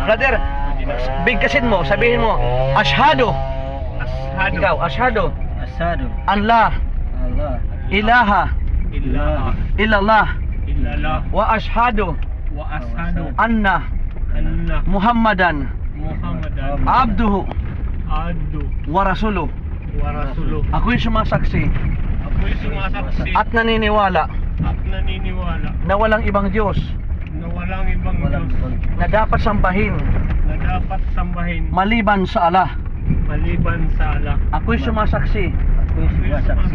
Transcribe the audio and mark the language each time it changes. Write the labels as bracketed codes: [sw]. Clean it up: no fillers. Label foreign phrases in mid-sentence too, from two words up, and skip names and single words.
[tl] Brother, bigkasin mo, sabihin mo, [ar] Ashhadu. Ashhadu. Ikaw, Ashhadu. Ashhadu أن لا Allah ilaha ilaha illallah illallah وأشهد وأشهد anna anna Muhammadan Muhammadan abduhu abdu ورسوله. ورسوله. [tl] Ako'y sumasaksi Ako'y sumasaksi at naniniwala at naniniwala na walang ibang Diyos na walang ibang Diyos na dapat sambahin na dapat sambahin maliban sa Allah. maliban sa Allah. Ako'y sumasaksi ako'y sumasaksi